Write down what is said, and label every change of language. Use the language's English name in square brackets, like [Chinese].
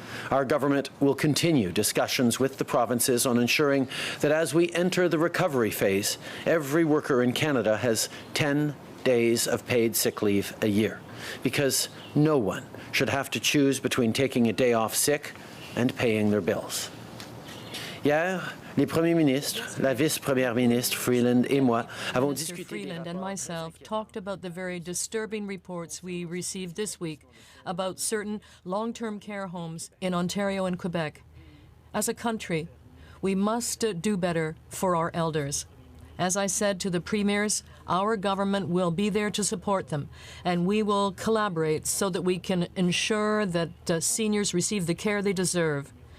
[English] Our government will continue discussions with the provinces on ensuring that as we enter the recovery phase, every worker in Canada has 10 days of paid sick leave a year, because no one should have to choose between taking a day off sick and paying their bills. [French] Hier, les premiers ministres, la vice-première ministre Freeland et moi avons discuté. [English] Freeland and myself talked about the very disturbing reports we received this week about certain long-term care homes in Ontario and Quebec. As a country, we must do better for our elders. As I said to the Premiers, our government will be there to support them, and we will collaborate so that we can ensure that seniors receive the care they deserve.